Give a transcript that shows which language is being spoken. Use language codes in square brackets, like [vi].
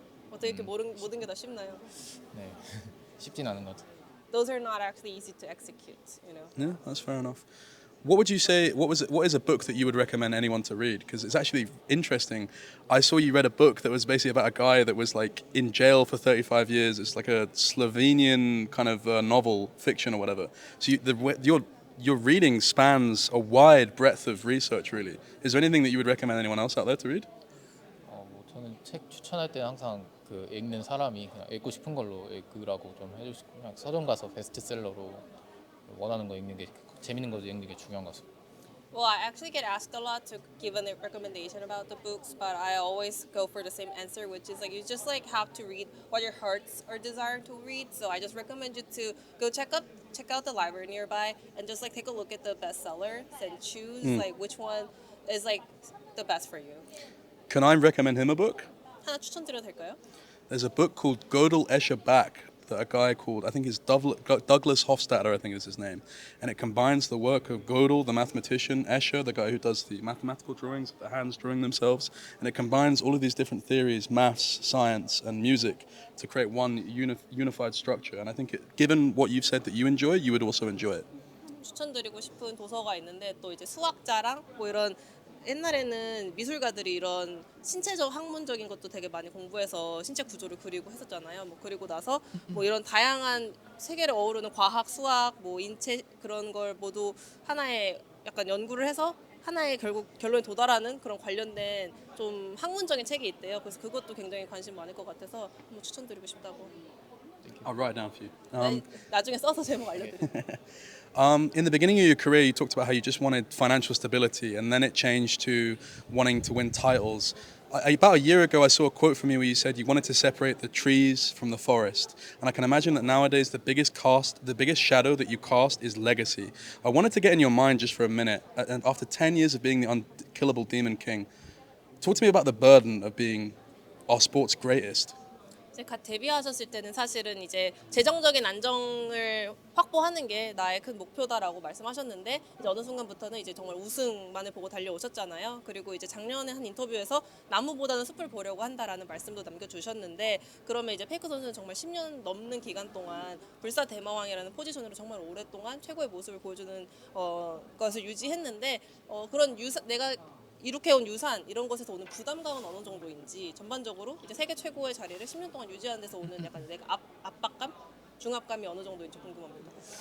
[ko] 어떻게 이렇게 모든 게 다 쉽나요? 네. 쉽진 않은 것 같아요. [en] Those are not actually easy to execute, you know. Yeah, that's fair enough. What would you say? What is a book that you would recommend anyone to read? Because it's actually interesting. I saw you read a book that was basically about a guy that was like in jail for 35 years. It's like a Slovenian kind of novel, fiction or whatever. So your reading spans a wide breadth of research, really. Is there anything that you would recommend anyone else out there to read? [ko] 뭐 저는 책 추천할 때 항상 그 읽는 사람이 그냥 읽고 싶은 걸로 읽으라고 좀 해주시고 그냥 서점 가서 베스트셀러로 원하는 거 읽는 게 재밌는 거 읽는 게 중요한 것 같습니다. [en] Well, I actually get asked a lot to give a recommendation about the books, but I always go for the same answer, which is like you just like have to read what your hearts are desiring to read. So I just recommend you to go check out the library nearby and just like take a look at the bestsellers and choose like which one is like the best for you. Can I recommend him a book? [ko] 하나 추천드려도 될까요? [en] There's a book called Gödel Escher Back that a guy called, I think it's Douglas Hofstadter, I think is his name. And it combines the work of Gödel, the mathematician, Escher, the guy who does the mathematical drawings, the hands drawing themselves. And it combines all of these different theories, maths, science, and music to create one unified structure. And I think given what you've said that you enjoy, you would also enjoy it. [ko] 추천드리고 싶은 도서가 있는데 또 이제 수학자랑 뭐 이런 옛날에는 미술가들이 이런 신체적 학문적인 것도 되게 많이 공부해서 신체 구조를 그리고 했었잖아요. 뭐 그리고 나서 뭐 이런 다양한 세계를 어우르는 과학, 수학, 뭐 인체 그런 걸 모두 하나의 약간 연구를 해서 하나의 결국 결론에 도달하는 그런 관련된 좀 학문적인 책이 있대요. 그래서 그것도 굉장히 관심 많을 것 같아서 한번 추천드리고 싶다고. [en] I'll write it down for you. [ko] 나중에 써서 제목 알려드릴게요. [en] In the beginning of your career, you talked about how you just wanted financial stability, and then it changed to wanting to win titles. About a year ago, I saw a quote from you where you said you wanted to separate the trees from the forest. And I can imagine that nowadays the biggest shadow that you cast is legacy. I wanted to get in your mind just for a minute. And after 10 years of being the unkillable Demon King, talk to me about the burden of being our sport's greatest. [ko] 이제 갓 데뷔하셨을 때는 사실은 이제 재정적인 안정을 확보하는 게 나의 큰 목표다라고 말씀하셨는데 이제 어느 순간부터는 이제 정말 우승만을 보고 달려오셨잖아요. 그리고 이제 작년에 한 인터뷰에서 나무보다는 숲을 보려고 한다라는 말씀도 남겨주셨는데 그러면 이제 페이커 선수는 정말 10년 넘는 기간 동안 불사 대마왕이라는 포지션으로 정말 오랫동안 최고의 모습을 보여주는 것을 유지했는데 그런 내가 이룩해온 유산 이런 것에서 오는 부담감은 어느 정도인지 전반적으로 이제 세계 최고의 자리를 10년 동안 유지하는 데서 오는 약간 내가 압박감, 중압감이 어느 정도인지 궁금합니다.